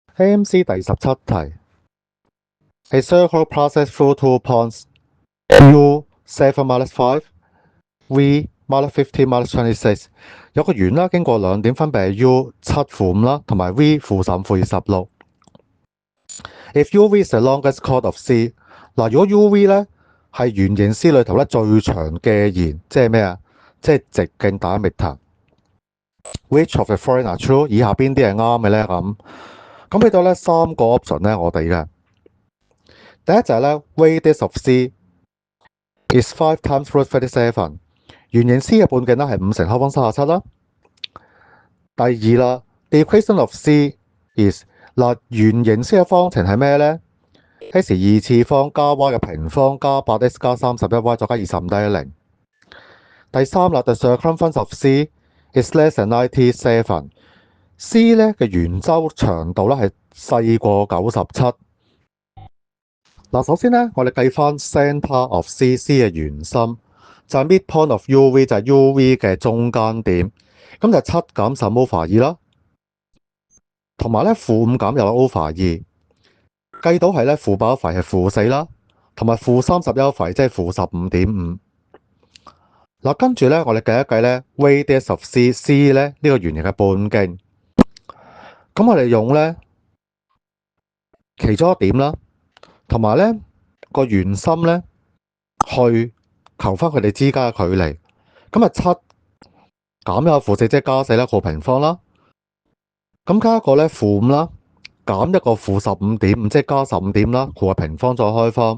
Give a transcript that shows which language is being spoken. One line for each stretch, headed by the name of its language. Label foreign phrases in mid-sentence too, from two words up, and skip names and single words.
English: AMC 第17 題。A circle passes through 2 points U 7 minus 5 V minus 15 minus 26。
Cantonese: 有個圓啦，經過兩點分別係 U 7-5啦，同埋 V 15-26。
English: If UV is the longest chord of C，
Cantonese: 嗱，如果 UV 咧係圓形 C 裏頭咧最長嘅弦，即係咩啊？即係直徑
English: diameter。Which of the following are true？
Cantonese: 以下邊啲係啱嘅咧？咁俾到咧3個 option 咧，我哋嘅第一就係咧
English: radius of C is 5 times root 37。
Cantonese: 圓形 C 嘅半徑咧係5乘開方37啦。第二啦 ，
English: the equation of C is
Cantonese: 嗱，圓形 C 嘅方程係咩咧 ？x 2次方加 y 嘅平方加 8x 加31y 再加25等於0。第三啦 ，
English: the circumference of C is less than 97。
Cantonese: C 咧嘅圓周長度咧係細過97。嗱，首先咧，我哋計翻
English: centre of C，
Cantonese: C 嘅圓心就係
English: midpoint of UV，
Cantonese: 就係 UV 嘅中間點，咁就7減10 over 2啦，同埋咧-5減又有 over 2，計到係咧負8 over 係-4啦，同埋-30 over 即係-15.5。嗱，跟住咧，我哋計一計咧
English: radius of C
Cantonese: 咧呢個圓形嘅半徑，咁我哋用咧其中一點啦，同埋咧個圓心咧去求翻佢哋之間嘅距離，咁啊7減一個-4即係加4啦，個平方啦，咁加一個咧-5啦，減一個-15.5即係加15點啦，個平方再開方。